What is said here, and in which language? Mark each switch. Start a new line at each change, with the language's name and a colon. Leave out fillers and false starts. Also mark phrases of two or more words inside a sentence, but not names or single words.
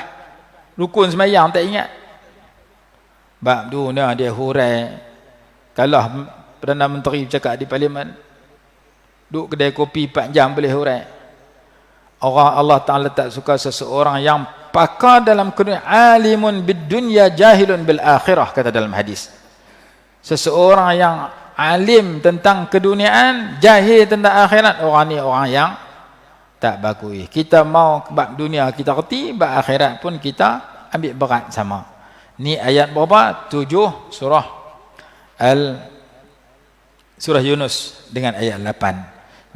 Malay: Rukun sembahyang tak ingat. Bab dunia dia hurai. Kalau Perdana Menteri bercakap di parlimen, duduk kedai kopi 4 jam boleh hurai. Orang Allah Ta'ala tak suka seseorang yang pakar dalam kedunia,
Arabic: عالم بالدنيا جاهل بالآخرة,
Malay: kata dalam hadis. Seseorang yang alim tentang keduniaan, jahil tentang akhirat, orang ni orang yang tak bagus. Kita mau bab dunia kita kerti, bab akhirat pun kita ambil berat sama. Ni ayat berapa? 7 surah Yunus dengan ayat 8.